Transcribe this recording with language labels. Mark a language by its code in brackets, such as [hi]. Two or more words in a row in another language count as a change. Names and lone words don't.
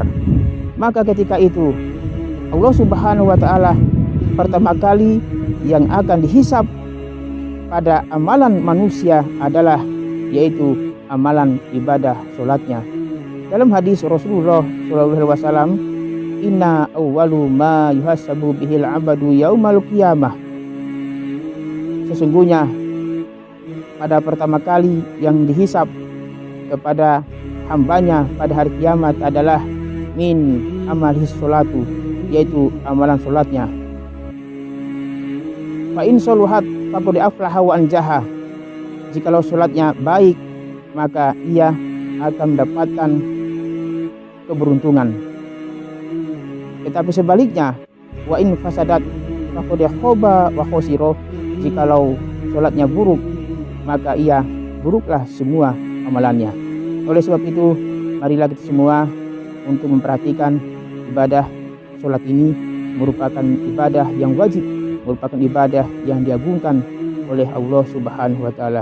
[id] Maka ketika itu Allah [ar] سبحانه وتعالى [id] pertama kali yang akan dihisap pada amalan manusia adalah yaitu amalan ibadah sholatnya. Dalam hadis Rasulullah SAW, [ar] إن أول ما يحاسب به العبد يوم القيامة. [id] Sesungguhnya pada pertama kali yang dihisap kepada hambanya pada hari kiamat adalah [ar] من عمله الصلاة, [id] yaitu amalan sholatnya. [ar] فإن صلحت فقد أفلح وأنجح. [id] Jikalau sholatnya baik, maka ia akan mendapatkan keberuntungan. Tetapi sebaliknya, [ar] وإن فسدت فقد خاب وخسر. [id] Jikalau sholatnya buruk, maka ia buruklah semua amalannya. Oleh sebab itu, marilah kita semua untuk memperhatikan ibadah sholat ini merupakan ibadah yang wajib, merupakan ibadah yang diagungkan oleh Allah [ar] سبحانه وتعالى.